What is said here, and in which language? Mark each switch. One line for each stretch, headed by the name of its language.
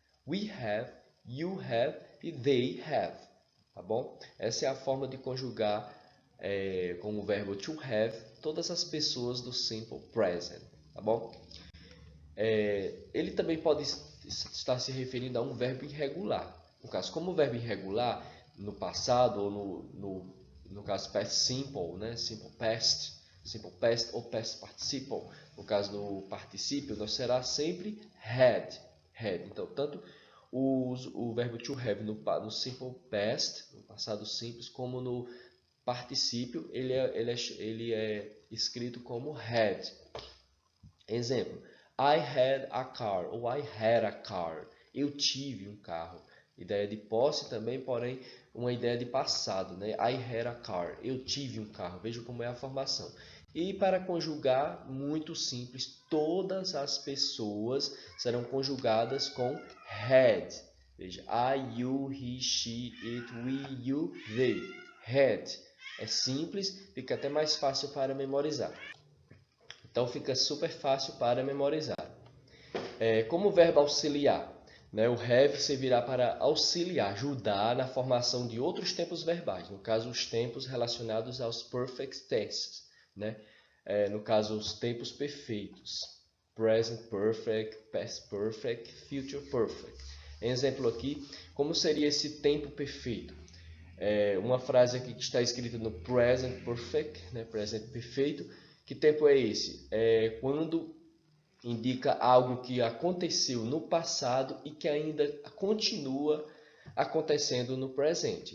English: We have, you have e they have.
Portuguese: Tá bom? Essa é a forma de conjugar com o verbo to have todas as pessoas do simple present. Tá bom? Ele também pode estar se referindo a um verbo irregular. No caso, como o verbo irregular, no passado ou no caso past simple, né? Simple past ou past participle. No caso do particípio, nós será sempre had. Então, tanto o verbo to have no simple past, no passado simples, como no particípio, ele é escrito como had.
English: Exemplo, I had a car ou I had a car.
Portuguese: Eu tive um carro. Ideia de posse também, porém, uma ideia de passado, né?
English: I had a car.
Portuguese: Eu tive um carro. Veja como é a formação. E para conjugar, muito simples, todas as pessoas serão conjugadas com had. Veja,
English: I, you, he, she, it, we, you, they. Had.
Portuguese: É simples, fica até mais fácil para memorizar. Então fica super fácil para memorizar. Como verbo auxiliar, né? O have servirá para auxiliar, ajudar na formação de outros tempos verbais. No caso, os tempos relacionados aos perfect tenses, né? No caso, os tempos perfeitos.
English: Present perfect, past perfect, future perfect.
Portuguese: Exemplo aqui, como seria esse tempo perfeito? Uma frase aqui que está escrita no present perfect, né? Present perfeito. Que tempo é esse? Quando indica algo que aconteceu no passado e que ainda continua acontecendo no presente.